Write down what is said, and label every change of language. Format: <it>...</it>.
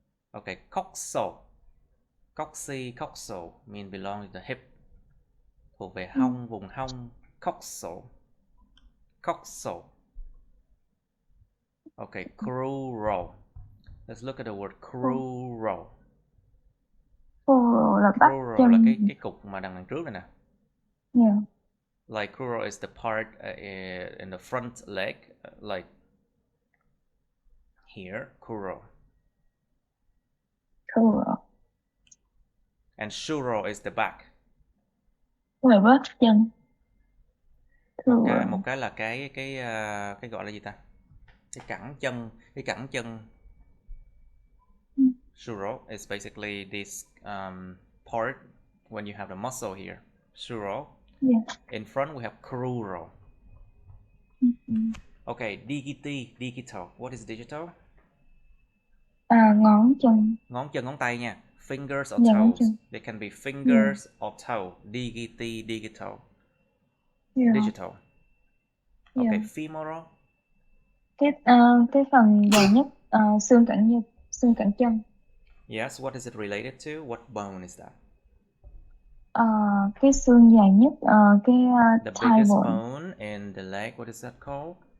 <en>Okay, coxal. Coxal mean belong to the hip.</en> <vi>Thuộc về hông, vùng hông. Coxal.</vi> <en>Okay, crural. Let's look at the word crural.</en> <vi>Crural là bắp chân. Crural là cái cục mà đằng trước này nè.</vi> <en>Like crural is the part in the front leg, like here, crural. Crural. And sural is the back.</en> <vi>Ngoài bớt chân. Crural. Một cái là cái gọi là gì ta? Cái cẳng chân.</vi> <en>Sural is basically this part when you have the muscle here. Sural. Yeah. In front we have crural. Okay, digital. What is digital?</en> <vi>Ngón chân. Ngón chân, ngón tay nha.</vi> <en>Fingers or</en> <vi>Dạ,</vi> <en>toes. They can be fingers or toe. Digital. Yeah. Digital. Okay, Yeah. femoral.</en> <vi>Cái phần dài nhất, xương cẳng chân.</vi> <en>Yes, what is it related to? What bone is that?</en> <vi>Cái xương dài nhất,</vi> <en>The thigh biggest bone. bone in the leg, what is that called?</en>